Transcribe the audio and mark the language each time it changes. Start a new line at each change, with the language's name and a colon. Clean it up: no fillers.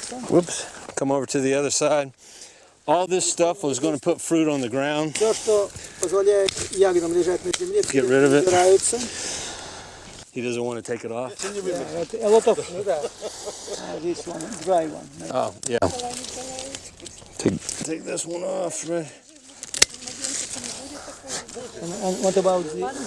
English: Whoops, come over to the other side. All this stuff was going to put fruit on the ground.
Russian: Все, что позволяет ягодам лежать на земле,
English: Get rid of it.
Russian: убираются.
English: He doesn't want to take it off. A lot of this one, dry one. Oh, yeah. Take this one off, right? And what about this?